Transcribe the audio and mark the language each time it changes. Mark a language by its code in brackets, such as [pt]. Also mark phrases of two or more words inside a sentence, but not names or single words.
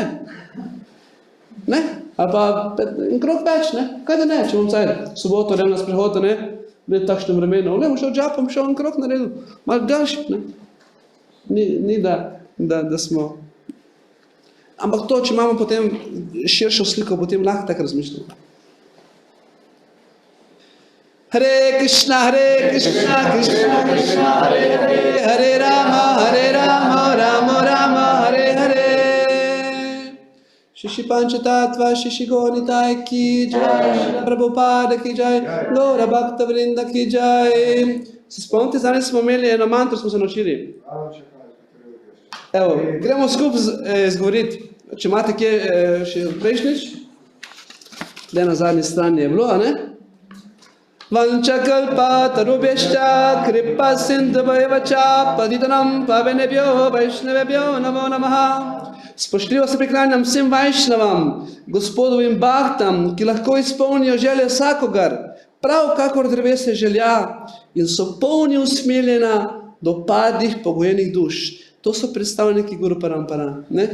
[sl] Ne? Ali pa en krok več, ne? Kaj da ne? Če bom soboto, na sprehodu, ne? Med takšnem vremenu, bom šel džapom, šel en krok naredil, malo daljši, ne? Ni da smo. Ampak to, če imamo potem širšo sliko, potem lahko tako razmišljamo. [sa] Hare Krishna, Krishna Krishna, Hare Hare, Hare Rama, Rama Rama, Hare Hare. Shishi Panchatattva, Shishi Gonitai ki jai, Prabhupada ki jai, Gora Bhakta Vrinda ki jai. [sl] Se spomnite, danes smo imeli eno mantro, smo se naučili. Evo, gremo skupaj izgovoriti. Če imate kje še prejšnjič, tle na zadnji strani je bilo, ne? [sa] Vančakalpatarubhyašča kripa sindhubhayavača paditanam pavenebhyo vaishnavebhyo namo namaha. [sl] Spoštljivo se priklanjam vsem Vajšnavam, gospodovim Bhaktam, ki lahko izpolnijo želje vsakogar, prav kakor drevesje želja in so polni usmiljena do padlih pogojenih duš. To so predstavniki [sa] Guru Parampara. [sl] Ne?